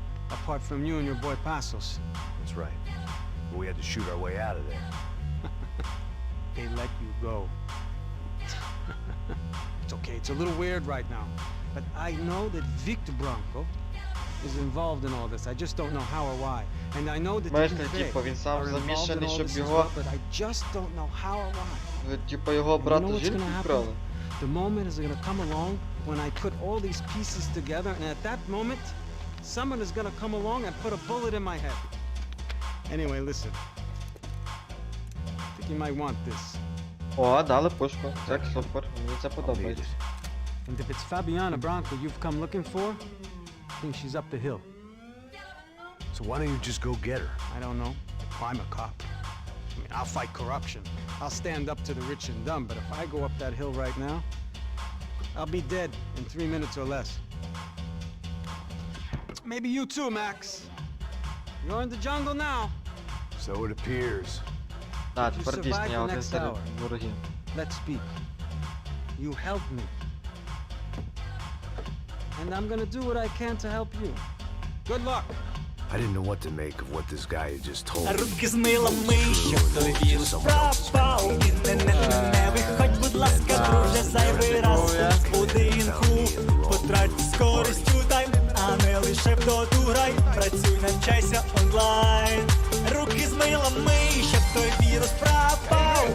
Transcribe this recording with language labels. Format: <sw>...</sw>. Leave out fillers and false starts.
<en>Apart from you and your boy Passos. That's right. We had to shoot our way out of there. They let you go. It's okay, it's a little weird right now. But I know that Victor Branco is involved in all this. I just don't know how or why. And I know that</en> <uk>Знаєте, типа він сам замішаний, щоб його...</uk> <en>but I just don't know how or why.</en> <uk>Типа його брата жінку вкрали.</uk> <en>The moment is gonna come along when I put all these pieces together, and at that moment, someone is gonna come along and put a bullet in my head. Anyway, listen. I think you might want this.</en> <uk>О, дали пушку. Так, супер. Мені це подобається.</uk> <en>And if it's Fabiana Branco you've come looking for, I think she's up the hill. So why don't you just go get her? I don't know. I'm a cop. I mean, I'll fight corruption. I'll stand up to the rich and dumb, but if I go up that hill right now, I'll be dead in 3 minutes or less. Maybe you too, Max. You're in the jungle now. So it appears.</en> <uk>Так, тепер дійсно я один серед ворогів.</uk> <en>Let's speak. You helped me. And I'm gonna do what I can to help you. Good luck. I didn't know what to make of what this guy had just told me.</en> <uk>Руки з милами, щоб той вірус пропав. Не виходь, будь ласка, друже, зайвий раз в будинку. Потрать з користю тайм, а не лише в доту грай. Працюй, навчайся онлайн. Руки з милами, щоб той вірус пропав.</uk>